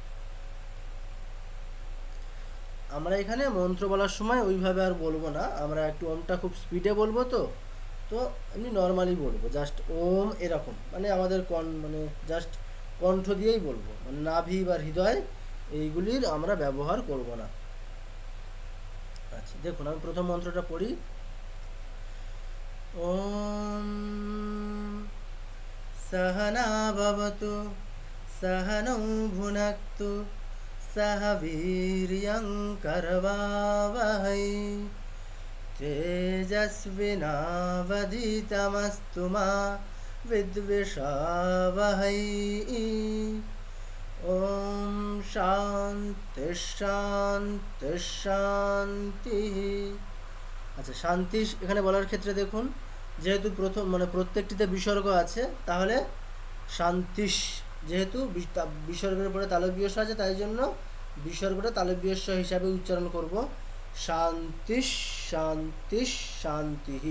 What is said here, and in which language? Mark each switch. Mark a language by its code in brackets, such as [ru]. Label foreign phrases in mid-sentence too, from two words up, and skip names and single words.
[bn] আমরা এখানে মন্ত্র বলার সময় ওইভাবে আর বলবো না, আমরা একটু ওমটা খুব স্পিডে বলবো, তো তো এমনি নর্মালি বলবো, জাস্ট ওম এরকম, মানে আমাদের মানে জাস্ট কণ্ঠ দিয়েই বলবো, মানে নাভি বা হৃদয় এইগুলির আমরা ব্যবহার করব না। আচ্ছা দেখুন, আমি প্রথম মন্ত্রটা পড়ি। [sa] ওম सहना भवतु सहनौ भुनक्तु सह वीर्यं करवावहै तेजस्विनावधीतमस्तु मा विद्विषावहै। ओम शांति शांति शांति। [bn] আচ্ছা শান্তি এখানে বলার ক্ষেত্রে দেখুন, যেহেতু প্রথম মানে প্রত্যেকটিতে বিসর্গ আছে, তাহলে শান্তিশ, যেহেতু বিসর্গের পরে তালব্য স আছে, তাই জন্য বিসর্গটা তালব্য স হিসাবে উচ্চারণ করব, [sa] শান্তিশ শান্তিশ শান্তিহি।